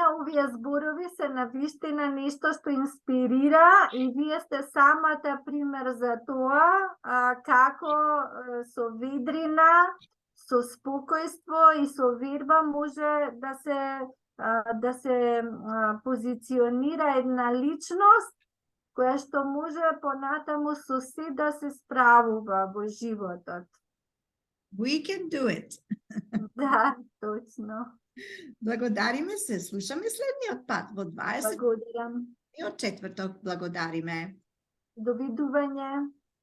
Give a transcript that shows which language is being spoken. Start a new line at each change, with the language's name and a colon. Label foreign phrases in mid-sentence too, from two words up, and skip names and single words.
Macedonian: Овие зборови се навистина нешто што инспирира и вие сте самата пример за тоа како со ведрина, со спокојство и со верба може да се позиционира една личност која што може понатаму со се да се справува во животот.
English: We can do it.
Macedonian: Да, точно. Благодариме се. Слушаме следниот пат во 20. Благодарам. И од четврток благодариме. Довидување.